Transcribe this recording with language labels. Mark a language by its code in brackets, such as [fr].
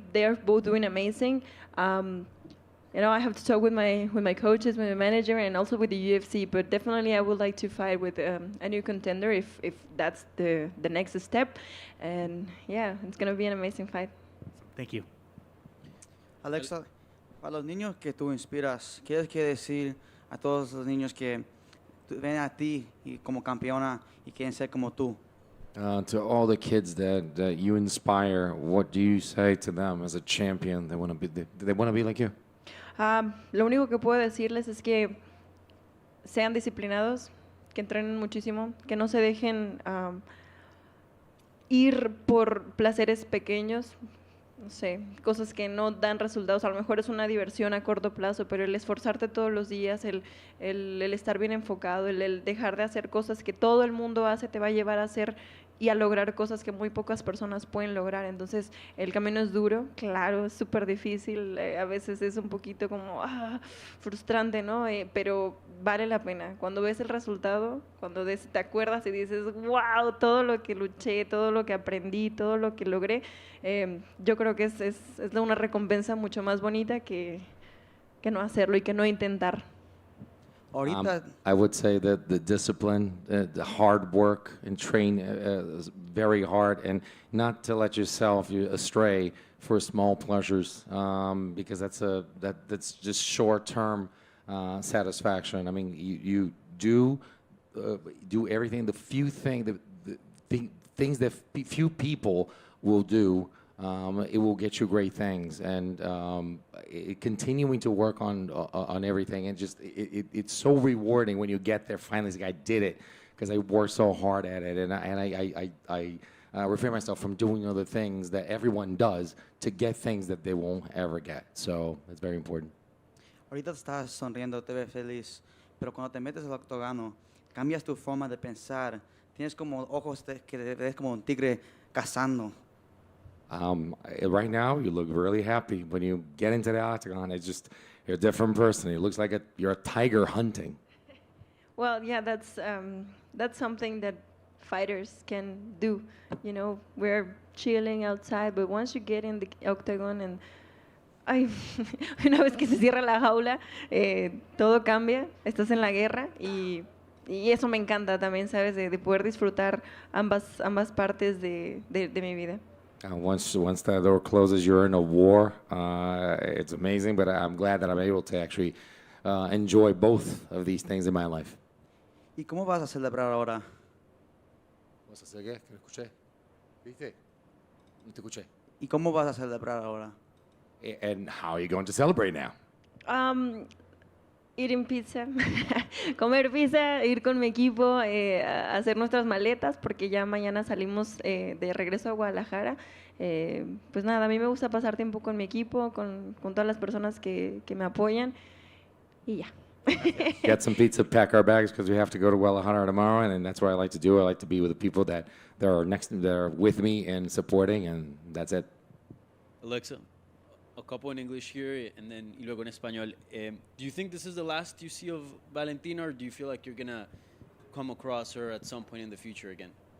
[en] They're both doing amazing. I have to talk with my coaches, with my manager, and also with the UFC. But definitely, I would like to fight with a new contender if that's the next step. And yeah, it's gonna be an amazing fight. Thank you. [es] Alexa, para los niños que tú inspiras, ¿qué decir a todos los niños que ven a ti como campeona y quieren ser como tú? [en] To all the kids that you inspire, what do you say to them as a champion? They want to be like you. [es] Lo único que puedo decirles es que sean disciplinados, que entrenen muchísimo, que no se dejen ir por placeres pequeños, no sé, cosas que no dan resultados. A lo mejor es una diversión a corto plazo, pero el esforzarte todos los días, el estar bien enfocado, el dejar de hacer cosas que todo el mundo hace, te va a llevar a hacer y a lograr cosas que muy pocas personas pueden lograr. Entonces, el camino es duro, claro, es súper difícil, a veces es un poquito como frustrante, ¿no? Pero vale la pena. Cuando ves el resultado, cuando te acuerdas y dices, wow, todo lo que luché, todo lo que aprendí, todo lo que logré, yo creo que es una recompensa mucho más bonita que no hacerlo y que no intentar. Ahorita, [en] I would say that the discipline, the hard work, and train very hard, and not to let yourself astray for small pleasures, because that's just short-term satisfaction. I mean, you do everything. The few things that few people will do. It will get you great things, and continuing to work on everything, and just it's so rewarding when you get there. Finally, it's like, I did it because I worked so hard at it, and I refrain myself from doing other things that everyone does to get things that they won't ever get. So it's very important. [es] ahorita estás sonriendo, te ves feliz, pero cuando te metes al octógono, cambias tu forma de pensar. Tienes como ojos que te ves como un tigre cazando. [en] Right now, you look really happy. When you get into the octagon, you're a different person. It looks like you're a tiger hunting. Well, yeah, that's something that fighters can do. You know, we're chilling outside, but once you get in the octagon and una vez que se cierra la jaula, todo cambia. [es] Estás en la guerra y eso me encanta también, ¿sabes? De poder disfrutar ambas partes de mi vida. [en] Once that door closes, you're in a war. It's amazing, but I'm glad that I'm able to actually enjoy both of these things in my life. [es] ¿Y cómo vas a celebrar ahora? ¿Vas a hacer qué? ¿Que no escuché? ¿Viste? No te escuché. ¿Y cómo vas a celebrar ahora? [en] And how are you going to celebrate now? [es] Eating pizza, comer pizza, ir con mi equipo, a hacer nuestras maletas, porque ya mañana salimos de regreso a Guadalajara. Pues nada, a mí me gusta pasar tiempo con mi equipo, con todas las personas que me apoyan, y ya. [en] Get some pizza, pack our bags, because we have to go to Guadalajara tomorrow, and that's what I like to do. I like to be with the people that are with me and supporting, and that's it. Alexa, a couple in English here and then y luego en español. Do you think this is the last you see of Valentina, or do you feel like you're going to come across her at some point in the future again?